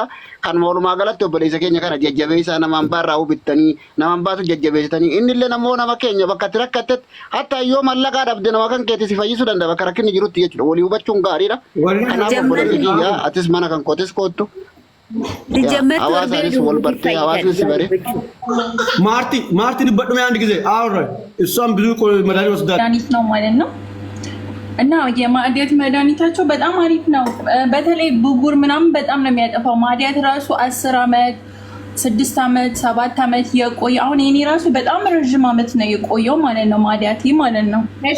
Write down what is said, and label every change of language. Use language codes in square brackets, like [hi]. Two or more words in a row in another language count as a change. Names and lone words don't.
[om] Kan walumaa galatti obboleessa keenya kana jajjabeessaa namaan baarraa hubittanii namaan baatu jajjabeessitanii inni illee namoo nama keenya bakka itti rakkattetti hatta yoo mallaqaa dhabde nama kan keetti si fayyisuu danda'a bakka rakkinni jirutti jechuudha walii hubachuun gaariidha. Kanaaf obboleessi kiyyaa atis mana kan kootis koottu. Hawaasanis wal bartee hawaasni si bare. Maarti dubbadhume [am] አንድ ጊዜ አውራ እሷም ብዙ መድኃኒት ወስዳለች። መድኃኒት ነው ማለት ነው። እና የማዕድያት መድኃኒታቸው በጣም አሪፍ ነው። በተለይ ብጉር ምናምን በጣም ነው የሚያጠፋው። ማዕድያት ራሱ 10 አመት 6 አመት 7 አመት የቆየ አሁን የኔ ራሱ በጣም ረጅም አመት ነው የቆየው ማለት ነው ማዕድያት ማለት ነው። እሺ